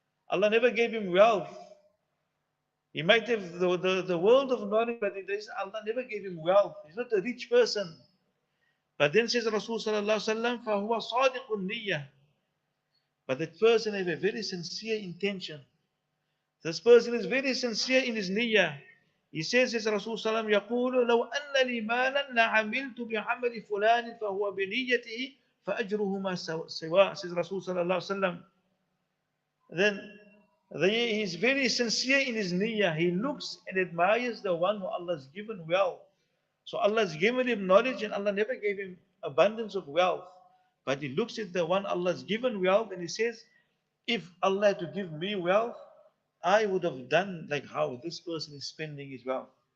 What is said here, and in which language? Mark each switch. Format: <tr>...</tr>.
<en>Allah never gave him wealth. He might have the world of knowledge, but Allah never gave him wealth. He's not a rich person. But then says Rasul sallallahu alaihi wasallam,</en> <ar>فَهُوَ صَادِقُ النِّيَّةِ.</ar> <en>But that person has a very sincere intention. This person is very sincere in his niyyah. He says, Rasul sallam,</en> <ar>يقول لو أن لي مالا لعملت بعمل فلان فهو بنيته فأجرهما سواء.</ar> <en>Says Rasul sallallahu alaihi wasallam. Then he is very sincere in his niyyah. He looks and admires the one who Allah has given wealth. So Allah has given him knowledge and Allah never gave him abundance of wealth. But he looks at the one Allah has given wealth and he says, if Allah had to give me wealth, I would have done like how this person is spending his wealth.</en>